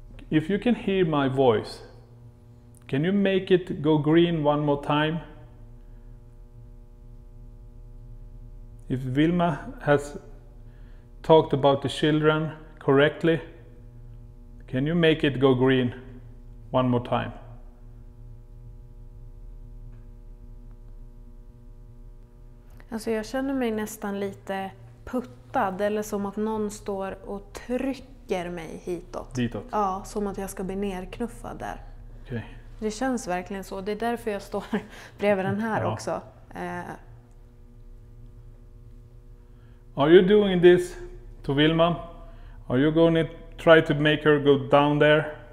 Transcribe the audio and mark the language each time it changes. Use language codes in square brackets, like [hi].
[en] If you can hear my voice, can you make it go green one more time? If Vilma has talked about the children correctly, can you make it go green one more time? [sv] Alltså jag känner mig nästan lite puttad eller som att någon står och trycker mig hitåt. Ditåt? Ja, som att jag ska bli nerknuffad där. [en] Okay. [sv] Det känns verkligen så. Det är därför jag står bredvid den här också. [en] Are you doing this to Vilma? Are you going to try to make her go down there?